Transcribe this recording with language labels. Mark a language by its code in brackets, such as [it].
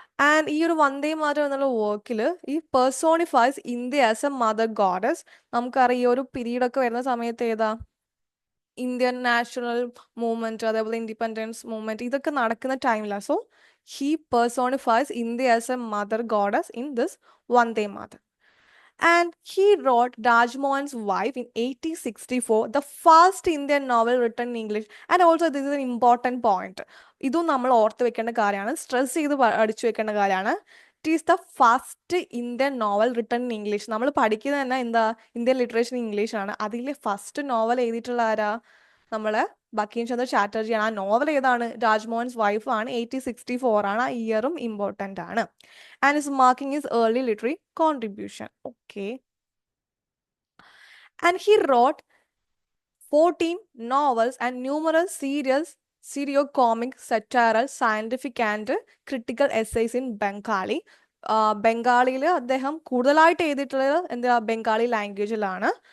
[en] and [ml] ഈ ഒരു വന്ദേ മാതരം എന്നുള്ള വർക്കിൽ ഈ [en] Personifies India as a mother goddess. [ml] നമുക്കറിയാം ഈ ഒരു പീരീഡ് ഒക്കെ വരുന്ന സമയത്ത് ഏതാ, ഇന്ത്യൻ നാഷണൽ മൂവ്മെന്റ്, അതേപോലെ ഇൻഡിപെൻഡൻസ് മൂവ്മെന്റ്, ഇതൊക്കെ നടക്കുന്ന ടൈമിലാണ്. [en] So he personifies India as a mother goddess in this Vande Mataram. And he wrote Rajmohan's Wife in 1864, the first Indian novel written in English. And also this is an important point. [ml] ഇതും നമ്മൾ ഓർത്ത് വെക്കേണ്ട കാര്യമാണ്, stress ചെയ്ത് അടിച്ചു വെക്കേണ്ട കാര്യമാണ്. [en] It is the first Indian novel written in English. [ml] നമ്മൾ പഠിക്കുന്നത് തന്നെ എന്താ, [en] Indian literature in English ആണ്. [ml] അതിൽ ഫസ്റ്റ് നോവൽ എഴുതിയിട്ടുള്ള ആരാ, നമ്മളെ ബങ്കിം ചന്ദ്ര ചാറ്റർജിയാണ്. ആ നോവൽ ഏതാണ്, രാജ്മോഹൻസ് വൈഫ് ആണ്. 1864 ആണ്. ആ ഇയറും ഇമ്പോർട്ടൻ്റ് ആണ്. [en] And is marking his early literary contribution. Okay. And he wrote 14 novels and numerous serio-comic, satirical, scientific and critical essays in Bengali. [ml] ബംഗാളിയിൽ അദ്ദേഹം കൂടുതലായിട്ട് എഴുതിയിട്ടുള്ളത് എന്താ, ബംഗാളി ലാംഗ്വേജിലാണ്.